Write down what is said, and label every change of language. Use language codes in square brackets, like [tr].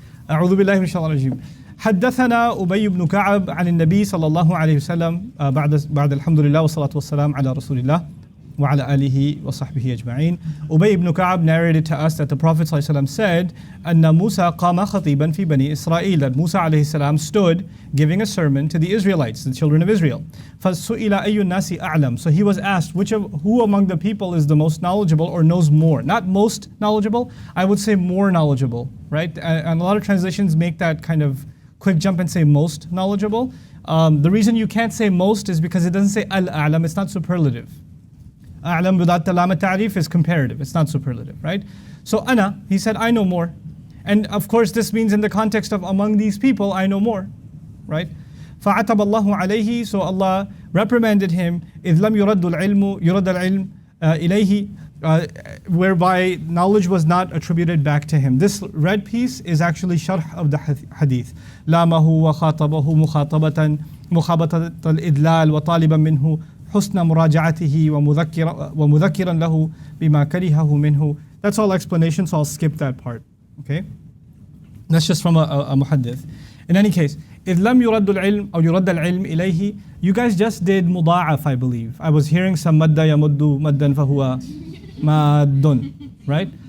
[ar] أعوذ بالله من الشيطان الرجيم. حدثنا أبي بن كعب عن النبي صلى الله عليه وسلم بعد الحمد لله والصلاة والسلام على رسول الله وعلى آله وصحبه أجمعين. [en] Ubay ibn Ka'ab narrated to us that the Prophet ﷺ said, أن Musa [ar] قام خطيبا في بني إسرائيل, [en] that Musa [ar] عليه السلام [en] stood giving a sermon to the Israelites, the children of Israel. [ar] فسئل أي الناس أعلم, [en] so he was asked, who among the people is the most knowledgeable or knows more? Not most knowledgeable, I would say more knowledgeable, right? And a lot of translations make that kind of quick jump and say most knowledgeable. The reason you can't say most is because it doesn't say al-a'lam, it's not superlative. A'lam without the lam ta'rif is comparative, it's not superlative, right? So ana, he said, I know more. And of course this means in the context of among these people, I know more, right? [ar] فَعَتَبَ اللَّهُ عَلَيْهِ, [en] so Allah reprimanded him, [ar] إِذْ لَمْ يُرَدُّ الْعِلْمُ إِلَيْهِ, [en] whereby knowledge was not attributed back to him. This red piece is actually sharh of the hadith. [ar] لَامَهُ وَخَاطَبَهُ مُخَابَطَةَ الْإِدْلَالِ وَطَالِبًا مِنْهُ حسن مراجعته ومذكرا له بما كرهه منه. [en] That's all explanation, so I'll skip that part. Okay? That's just from a muhaddith. In any case, [ar] إذ لم يرد العلم أو يرد العلم إليه, [en] you guys just did مضاعف, I believe. I was hearing some [ar] مد يمد مدا فهو ماد, [en] right?